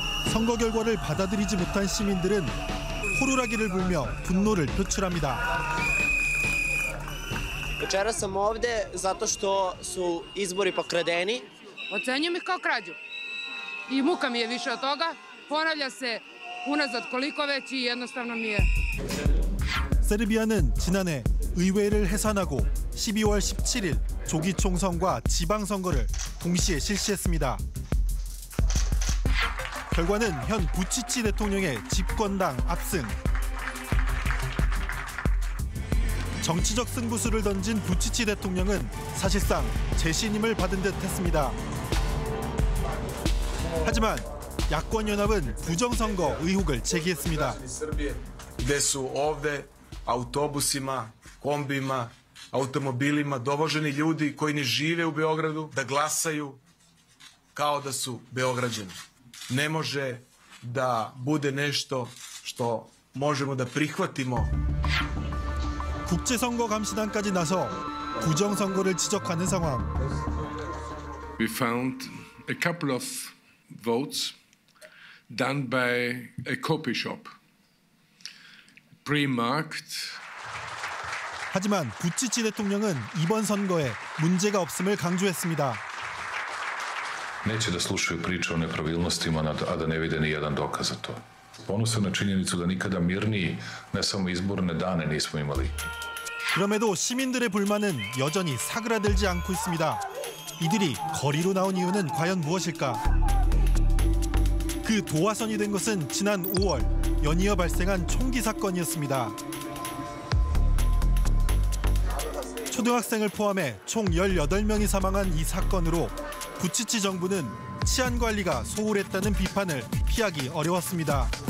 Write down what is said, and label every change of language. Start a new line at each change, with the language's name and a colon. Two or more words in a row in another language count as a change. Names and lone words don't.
Korean: 선거 결과를 받아들이지 못한 시민들은 호루라기를 불며 분노를 표출합니다.
Serbian: Večeras sam ovde zato što su izbori pokradeni. Ocenjujem ih kao krađu. I muka mi je više od toga. Ponavlja se unazad koliko već i jednostavno mi je.
Korean: 세르비아는 지난해 의회를 해산하고 12월 17일 조기 총선과 지방선거를 동시에 실시했습니다. 결과는 현 부치치 대통령의 집권당 압승. 정치적 승부수를 던진 부치치 대통령은 사실상 재신임을 받은 듯 했습니다. 하지만 야권연합은 부정선거 의혹을 제기했습니다.
Serbian: gde su ovde autobusima, kombijima, automobilima dovoženi ljudi koji ne žive u Beogradu da glasaju kao da su Beograđani. Ne može da bude nešto što možemo da prihvatimo.
Korean: 국제선거감시단까지 나서 부정선거를 지적하는 상황.
English: We found a couple of votes done by a copy shop, pre-marked.
Korean: 하지만 부치치 대통령은 이번 선거에 문제가 없음을 강조했습니다.
Serbian: Neće da slušaju priče o nepravilnostima, a da ne vide ni jedan dokaz za to. Ponosan na činjenicu da nikada mirniji, ne samo izborne dane nismo imali.
Korean: 그럼에도 시민들의 불만은 여전히 사그라들지 않고 있습니다. 이들이 거리로 나온 이유는 과연 무엇일까? 그 도화선이 된 것은 지난 5월 연이어 발생한 총기 사건이었습니다. 초등학생을 포함해 총 18명이 사망한 이 사건으로 부치치 정부는 치안 관리가 소홀했다는 비판을 피하기 어려웠습니다.